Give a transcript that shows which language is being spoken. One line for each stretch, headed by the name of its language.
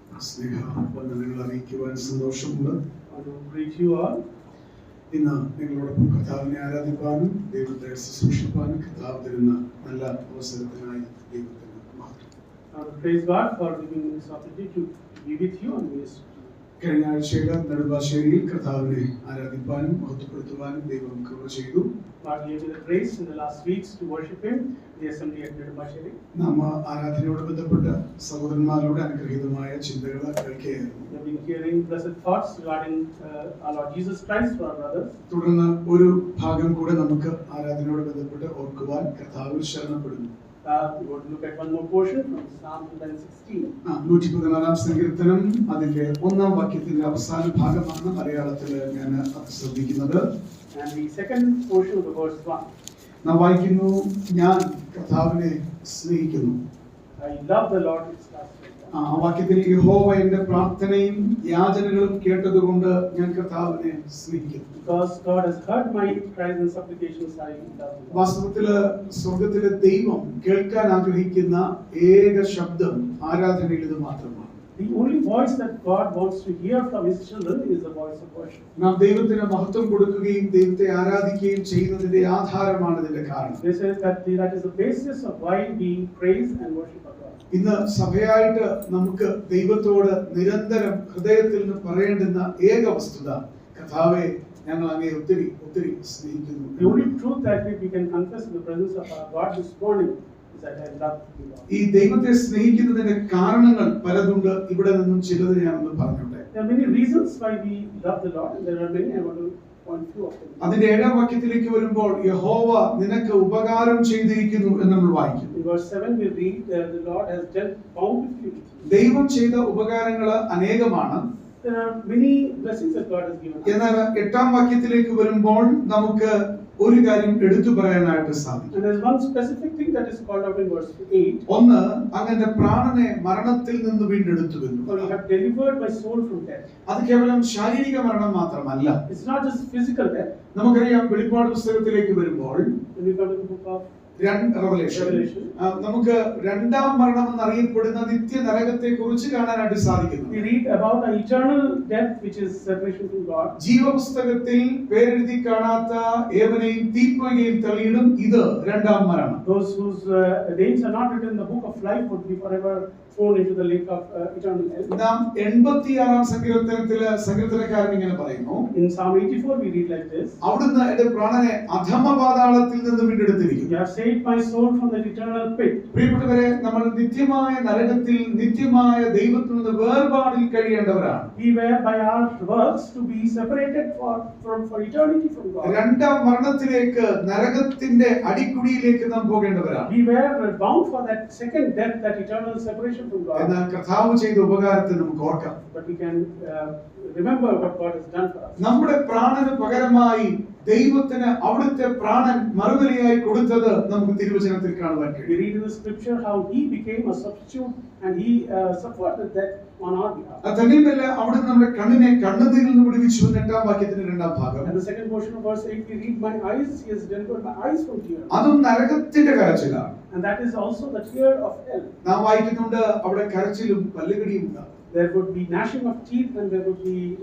Malayalam: സ്നേഹവന്ദനങ്ങൾ അറിയിക്കുവാൻ സന്തോഷമുണ്ട്.
English: I will greet you all.
Malayalam: ഇന്ന് നിങ്ങളോടൊപ്പം കർത്താവിനെ ആരാധിപ്പാനും ദൈവത്തെ ശുശ്രൂഷിപ്പാനും കർത്താവ് തരുന്ന നല്ല അവസരത്തിനായി ദൈവത്തിന് മഹത്വം.
English: I will praise God for giving me this opportunity to be with you and minister to you.
Malayalam: കഴിഞ്ഞ ആഴ്ചയിൽ നെടുമ്പാശ്ശേരിയിൽ കർത്താവിനെ ആരാധിപ്പാനും മഹത്വപ്പെടുത്തുവാനും ദൈവം കൃപ ചെയ്തു.
English: God gave me the grace in the last weeks to worship Him, the assembly at Nedumasheri.
Malayalam: നാം ആരാധനയോട് ബന്ധപ്പെട്ട സഹോദരന്മാരുടെ അനുഗ്രഹീതമായ ചിന്തകൾ കേൾക്കുകയായിരുന്നു.
English: We have been hearing blessed thoughts regarding our Lord Jesus Christ for our brothers.
Malayalam: തുടർന്ന് ഒരു ഭാഗം കൂടെ നമുക്ക് ആരാധനയോട് ബന്ധപ്പെട്ട് ഓർക്കുവാൻ കർത്താവിൽ ശരണപ്പെടുന്നു.
English: We want to look at one more portion from Psalm 116.
Malayalam: 116 സങ്കീർത്തനം അതിന്റെ 1-ാം വാക്യത്തിന്റെ അവസാന ഭാഗമാണ് മലയാളത്തിൽ ഞാൻ ശ്രദ്ധിക്കുന്നത്.
English: And the second portion of the verse 1.
Malayalam: നാം വായിക്കുന്നു, ഞാൻ കർത്താവിനെ സ്നേഹിക്കുന്നു.
English: I love the Lord. It starts like that.
Malayalam: ആ വാക്യത്തിൽ യഹോവ എന്റെ പ്രാർത്ഥനയും യാചനകളും കേട്ടതുകൊണ്ട് ഞാൻ കർത്താവിനെ സ്നേഹിക്കുന്നു.
English: Because God has heard my cries and supplications, I love Him.
Malayalam: വാസ്തവത്തില് സ്വർഗത്തിലെ ദൈവം കേൾക്കാൻ ആഗ്രഹിക്കുന്ന ഏക ശബ്ദം ആരാധനയിൽ ഇത് മാത്രമാണ്.
English: The only voice that God wants to hear from His children is the voice of worship.
Malayalam: നാം ദൈവത്തിന് മഹത്വം കൊടുക്കുകയും ദൈവത്തെ ആരാധിക്കുകയും ചെയ്യുന്നതിന്റെ ആധാരമാണ് ഇതിന്റെ കാരണം.
English: They say that is the basis of why we praise and worship our God.
Malayalam: ഇന്ന് സഭയായിട്ട് നമുക്ക് ദൈവത്തോട് നിരന്തരം ഹൃദയത്തിൽ നിന്ന് പറയേണ്ടുന്ന ഏക വസ്തുത, കർത്താവേ ഞങ്ങൾ അങ്ങയെ ഒത്തിരി ഒത്തിരി സ്നേഹിക്കുന്നു.
English: The only truth that we can confess in the presence of our God this morning is that I love you, Lord.
Malayalam: ഈ ദൈവത്തെ സ്നേഹിക്കുന്നതിന്റെ കാരണങ്ങൾ പലതുണ്ട്. ഇവിടെ നിന്നും ചിലത് ഞാനൊന്ന് പറഞ്ഞോട്ടെ.
English: There are many reasons why we love the Lord, and there are many. I want to point few of them.
Malayalam: അതിന്റെ 7-ാം വാക്യത്തിലേക്ക് വരുമ്പോൾ യഹോവ നിനക്ക് ഉപകാരം ചെയ്തിരിക്കുന്നു എന്ന് നമ്മൾ വായിക്കും.
English: In verse 7 we read the Lord has dealt bountifully with you.
Malayalam: ദൈവം ചെയ്ത ഉപകാരങ്ങൾ അനേകമാണ്.
English: There are many blessings that God has given us.
Malayalam: എന്നാൽ 8-ാം വാക്യത്തിലേക്ക് വരുമ്പോൾ നമുക്ക് ഒരു കാര്യം എടുത്തു പറയാനായിട്ട് സാധിക്കും.
English: And there's one specific thing that is called out in verse 8.
Malayalam: ഒന്ന്, അങ്ങന്റെ പ്രാണനെ മരണത്തിൽ നിന്ന് വീണ്ടെടുത്തുവെന്നു.
English: For you have delivered my soul from death.
Malayalam: അത് കേവലം ശാരീരിക മരണം മാത്രമല്ല.
English: It's not just physical death.
Malayalam: നമുക്കറിയാം വെളിപ്പാട് പുസ്തകത്തിലേക്ക് വരുമ്പോൾ
English: When we come to the book of
Malayalam: Revelation നമുക്ക് രണ്ടാം മരണം എന്നറിയപ്പെടുന്ന നിത്യ നരകത്തെ കുറിച്ച് കാണാനായിട്ട് സാധിക്കുന്നു.
English: we read about an eternal death which is separation from God.
Malayalam: ജീവപുസ്തകത്തിൽ പേരെഴുതി കാണാത്ത ഏവനെയും തീപ്പൊയ്കയിൽ തള്ളിയിടും. ഇത് രണ്ടാം മരണം.
English: Those whose names are not written in the book of life would be forever thrown into the lake of eternal hell.
Malayalam: നാം 86-ാം സങ്കീർത്തനത്തിലെ സങ്കീർത്തനക്കാരൻ ഇങ്ങനെ പറയുന്നു.
English: In Psalm 84 we read like this.
Malayalam: അവിടുന്ന് എന്റെ പ്രാണനെ അധമ പാതാളത്തിൽ നിന്ന് വീണ്ടെടുത്തിരിക്കുന്നു.
English: You have saved my soul from the eternal pit.
Malayalam: പ്രിയപ്പെട്ടവരെ, നമ്മൾ നിത്യമായ നരകത്തിൽ നിത്യമായ ദൈവത്തിൽ നിന്ന് വേർപാടിൽ കഴിയേണ്ടവരാണ്.
English: We were by our works to be separated for eternity from God.
Malayalam: രണ്ടാം മരണത്തിലേക്ക്, നരകത്തിന്റെ അടിക്കുടിയിലേക്ക് നാം പോകേണ്ടവരാണ്.
English: We were bound for that second death, that eternal separation from God.
Malayalam: എന്നാൽ കർത്താവ് ചെയ്ത ഉപകാരത്തെ നമുക്ക് ഓർക്കാം.
English: But we can remember what God has done for us.
Malayalam: നമ്മുടെ പ്രാണന് പകരമായി ദൈവത്തിന് അവിടുത്തെ പ്രാണൻ മറുപടിയായി കൊടുത്തത് നമുക്ക് തിരുവചനത്തിൽ കാണുവാൻ കഴിയും.
English: We read in the scripture how He became a substitute and He suffered the death on our behalf.
Malayalam: അതന്നെയല്ല, അവിടുന്ന് നമ്മുടെ കണ്ണിനെ കണ്ണുനീരിൽ നിന്ന് വിടുവിച്ചു. 8-ാം വാക്യത്തിന്റെ 2-ാം ഭാഗം.
English: And the second portion of verse 8 we read, my eyes, He has delivered my eyes from tears.
Malayalam: അതും നരകത്തിന്റെ കരച്ചിലാണ്.
English: And that is also the tear of hell.
Malayalam: നാം വായിക്കുന്നുണ്ട്, അവിടെ കരച്ചിലും പല്ലുകടിയും ഉണ്ടാകും.
English: There would be gnashing of teeth and there would be